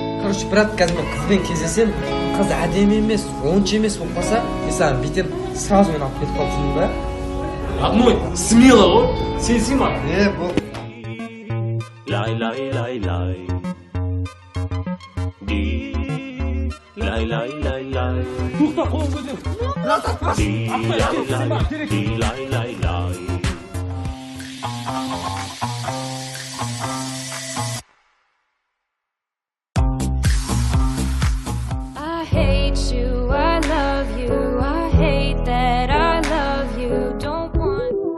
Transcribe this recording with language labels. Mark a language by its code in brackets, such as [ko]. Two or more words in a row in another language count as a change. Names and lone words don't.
[ru] короче, брат, [kk] қазір мен қызбен кездесем, қыз әдемі емес, онша емес болып қалса, мен саған бүйтем, сразу мен алып кетіп қалып жүрмін ба? [ru] Родной, смело [kk] ғой, сенсің ба? Бұл. Лай лай лай лай. Лай лай лай лай. Тоқта, қолын көтер. Брат, атпашы. Лай лай лай. [en] I hate you, I love you, I hate that I love you, don't want.